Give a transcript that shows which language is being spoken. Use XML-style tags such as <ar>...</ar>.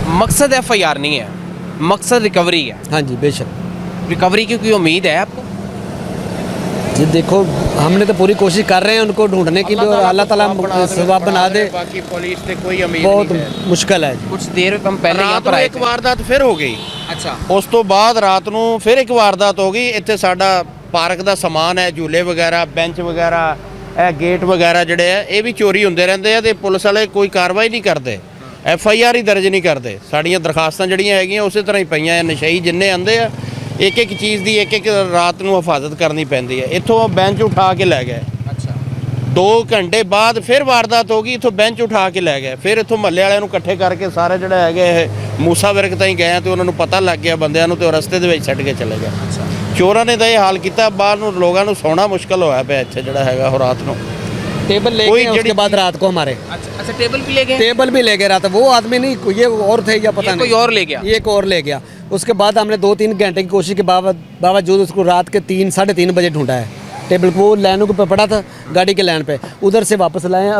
<hi>मकसद FIR नहीं है, मकसद रिकवरी है। हाँ जी, बेशक। रिकवरी की कोई उम्मीद है आपको? जी देखो, हमने तो पूरी कोशिश कर रहे हैं उनको ढूंढने की, अल्लाह ताला सवाब बना दे। बाकी पुलिस से कोई उम्मीद बहुत नहीं है। मुश्किल है। कुछ देर हम पहले यहाँ पर आए एक वारदात फिर हो गई। अच्छा,</hi> <pa>ਉਸ ਤੋਂ ਬਾਅਦ ਰਾਤ ਨੂੰ ਫਿਰ ਇੱਕ ਵਾਰਦਾਤ ਹੋ ਗਈ। ਇੱਥੇ ਸਾਡਾ ਪਾਰਕ ਦਾ ਸਮਾਨ ਹੈ, ਝੂਲੇ ਵਗੈਰਾ, ਬੈਂਚ ਵਗੈਰਾ, ਇਹ ਗੇਟ ਵਗੈਰਾ ਜਿਹੜੇ ਆ ਇਹ ਵੀ ਚੋਰੀ ਹੁੰਦੇ ਰਹਿੰਦੇ ਆ ਤੇ ਪੁਲਿਸ ਵਾਲੇ ਕੋਈ ਕਾਰਵਾਈ ਨਹੀਂ ਕਰਦੇ, FIR ਹੀ ਦਰਜ ਨਹੀਂ ਕਰਦੇ। ਸਾਡੀਆਂ ਦਰਖਾਸਤਾਂ ਜਿਹੜੀਆਂ ਹੈਗੀਆਂ ਉਸੇ ਤਰ੍ਹਾਂ ਹੀ ਪਈਆਂ ਆ। ਨਸ਼ਈ ਜਿੰਨੇ ਆਂਦੇ ਆ ਇੱਕ ਚੀਜ਼ ਦੀ ਇੱਕ ਰਾਤ ਨੂੰ ਹਿਫਾਜ਼ਤ ਕਰਨੀ ਪੈਂਦੀ ਹੈ। ਇੱਥੋਂ ਬੈਂਚ ਉਠਾ ਕੇ ਲੈ ਗਏ। ਅੱਛਾ, 2 ਘੰਟੇ ਬਾਅਦ ਫਿਰ ਵਾਰਦਾਤ ਹੋ ਗਈ, ਇੱਥੋਂ ਬੈਂਚ ਉਠਾ ਕੇ ਲੈ ਗਏ। ਫਿਰ ਇੱਥੋਂ ਮਹੱਲੇ ਵਾਲਿਆਂ ਨੂੰ ਇਕੱਠੇ ਕਰਕੇ ਸਾਰੇ ਜਿਹੜਾ ਹੈਗੇ ਇਹ ਮੂਸਾ ਵਿਰਕ ਤਾਈਂ ਗਏ ਤੇ ਉਹਨਾਂ ਨੂੰ ਪਤਾ ਲੱਗ ਗਿਆ ਬੰਦਿਆਂ ਨੂੰ, ਤੇ ਉਹ ਰਸਤੇ ਦੇ ਵਿੱਚ ਛੱਡ ਕੇ ਚਲੇ ਗਏ। ਚੋਰਾਂ ਨੇ ਤਾਂ ਇਹ ਹਾਲ ਕੀਤਾ, ਬਾਹਰ ਨੂੰ ਲੋਕਾਂ ਨੂੰ ਸੌਣਾ ਮੁਸ਼ਕਲ ਹੋਇਆ ਪਿਆ ਇੱਥੇ ਜਿਹੜਾ ਹੈਗਾ ਉਹ ਰਾਤ ਨੂੰ।</pa> <hi>टेबल ले गए उसके बाद रात को हमारे। अच्छा, टेबल भी ले गए? टेबल भी ले गए रात। वो आदमी नहीं, ये और थे या पता नहीं, कोई और ले गया। ये एक और ले गया। उसके बाद हमने 2-3 घंटे की कोशिश के बावजूद उसको रात के 3-3:30 बजे ढूंढा है। टेबल को लाइनों पे पड़ा था, गाड़ी के लाइन पे, उधर से वापस लाए हैं।</hi>